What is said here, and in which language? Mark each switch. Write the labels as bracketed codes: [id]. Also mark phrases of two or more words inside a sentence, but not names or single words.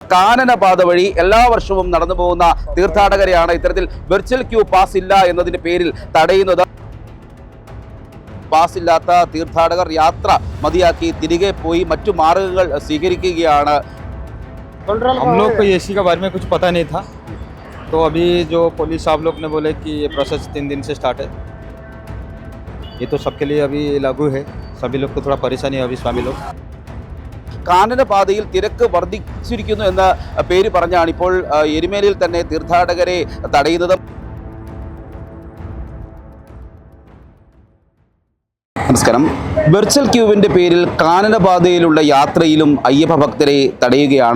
[ml] കാനനപാത വഴി എല്ലാ വർഷവും നടന്നു പോകുന്ന തീർത്ഥാടകരെയാണ് ഇത്തരത്തിൽ [en] virtual queue pass [ml] ഇല്ല എന്നതിന്റെ പേരിൽ തടയുന്നത്. പാസില്ലാത്ത തീർത്ഥാടകർ യാത്ര മതിയാക്കി തിരികെ പോയി മറ്റു മാർഗങ്ങൾ സ്വീകരിക്കുകയാണ്. [hi] हम लोग को एसी के बारे में कुछ पता नहीं था, तो अभी जो पुलिस साहब लोग ने बोले कि ये प्रोसेस 3 दिन से स्टार्ट है, ये तो सबके लिए अभी लागू है. सभी लोग को थोड़ा परेशानी है अभी स्वामी लोग. [ml] കാനനപാതയിൽ തിരക്ക് വർദ്ധിച്ചിരിക്കുന്നു എന്ന പേര് പറഞ്ഞാണ് ഇപ്പോൾ എരുമേലിയിൽ തന്നെ തീർത്ഥാടകരെ തടയുന്നത്. നമസ്കാരം. [en] virtual queue [ml] പേരിൽ കാനനപാതയിലുള്ള യാത്രയിലും അയ്യപ്പ ഭക്തരെ തടയുകയാണ്.